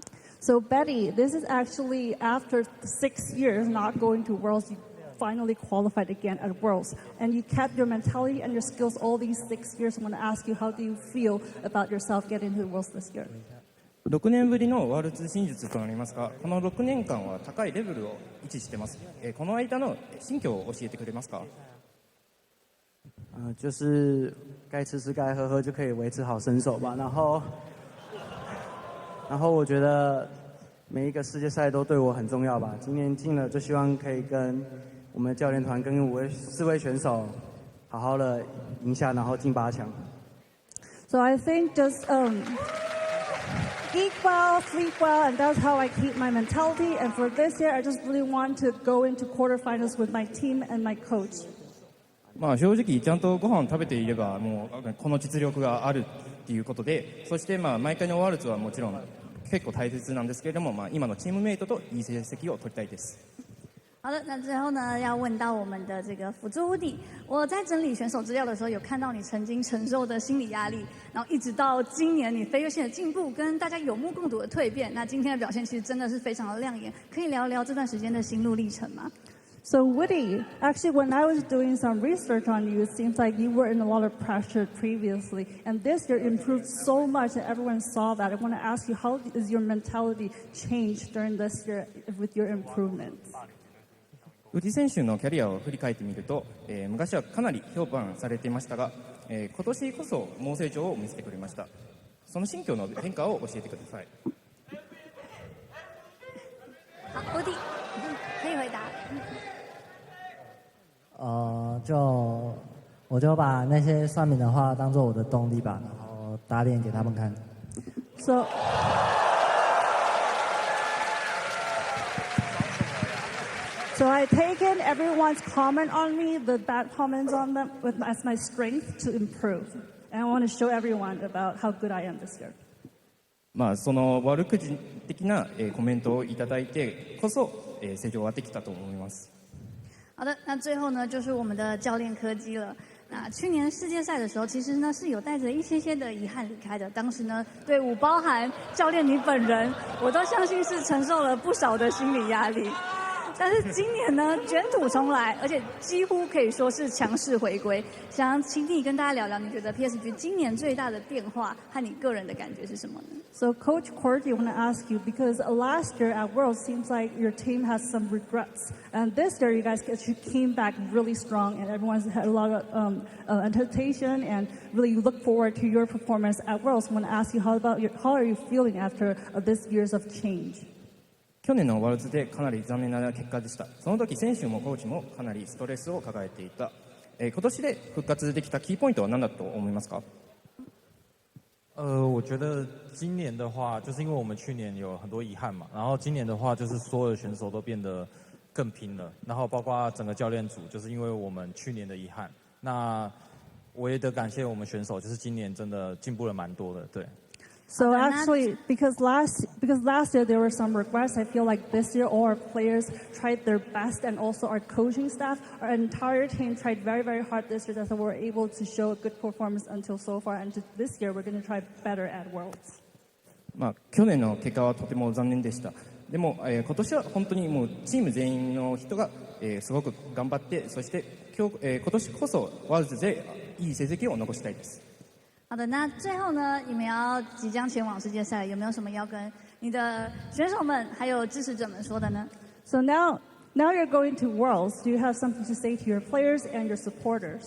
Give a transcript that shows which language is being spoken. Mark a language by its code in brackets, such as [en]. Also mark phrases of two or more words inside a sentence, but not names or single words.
[en] So Betty, this is actually after 6 years not going to Worlds. You finally qualified again at Worlds, and you kept your mentality and your skills all these 6 years. I want to ask you, how do you feel about yourself getting to the Worlds this year? [ja] 6 年ぶりのワールド進出となりますが、この6年間は高いレベルを維持しています。この間の心境を教えてくれますか？ [zh] 就是该吃吃该喝喝就可以维持好身手吧。然后我觉得每一个世界赛都对我很重要吧。今年进了，就希望可以跟我们的教练团跟4位选手好好的赢下，然后进8强。 [en] So I think just eat well, sleep well, and that's how I keep my mentality. And for this year, I just really want to go into quarterfinals with my team and my coach. [ja] 正直ちゃんとご飯食べていればもうこの実力があるっていうことで、そして毎回のワールドはもちろん結構大切なんですけれども、今のチームメイトといい成績を取りたいです。 [zh] 好的，那最后呢，要问到我们的这个辅助Woody。我在整理选手资料的时候，有看到你曾经承受的心理压力，然后一直到今年你飞跃线的进步，跟大家有目共睹的蜕变。那今天的表现其实真的是非常的亮眼，可以聊聊这段时间的心路历程吗？ [en] So Woody, actually when I was doing some research on you, it seems like you were in a lot of pressure previously, and this year improved so much and everyone saw that. I want to ask you, how is your mentality changed during this year with your improvements? [ja] 宇治選手のキャリアを振り返ってみると、昔はかなり評判されていましたが、今年こそ猛成長を見せてくれました。その心境の変化を教えてください。 [zh] 好 ，Woody，可以回答。我就把那些算命的话当做我的动力吧，然后打脸给他们看。 [en] So I taken everyone's comment on me, the bad comments on them, as my strength to improve. And I want to show everyone about how good I am this year. [ja] その悪口的なコメントをいただいてこそ成長ができたと思います。 [zh] 好的，那最后呢，就是我们的教练柯基了。那去年世界赛的时候，其实呢是有带着一些的遗憾离开的。当时呢，队伍包含教练你本人，我都相信是承受了不少的心理压力。但是今年呢，卷土重来，而且几乎可以说是强势回归。想请你跟大家聊聊，你觉得 PSG 今年最大的变化和你个人的感觉是什么呢？ [en] So Coach Corky, I want to ask you, because last year at Worlds seems like your team has some regrets, and this year you guys came back really strong, and everyone's had a lot of anticipation and really look forward to your performance at Worlds. I want to ask you, how are you feeling after this years of change? [ja] 去年のワールドでかなり残念な結果でした。その時選手もコーチもかなりストレスを抱えていた。今年で復活できたキーポイントは何だと思いますか？ [zh] 我觉得今年的话，就是因为我们去年有很多遗憾嘛，然后今年的话，就是所有的选手都变得更拼了，然后包括整个教练组，就是因为我们去年的遗憾，那我也得感谢我们选手，就是今年真的进步了蛮多的，对。 [en] So actually, because last year there were some regrets, I feel like this year all our players tried their best, and also our coaching staff, our entire team tried very, very hard this year, so we were able to show a good performance until so far. And this year we're going to try better at Worlds. [ja] 去年の結果はとても残念でした。でも、今年は本当にもうチーム全員の人が、すごく頑張って、そして今年こそワールズでいい成績を残したいです。 [zh] 好的，那最后呢，你们要即将前往世界赛，有没有什么要跟你的选手们还有支持者们说的呢？ [en] So now you're going to Worlds. Do you have something to say to your players and your supporters?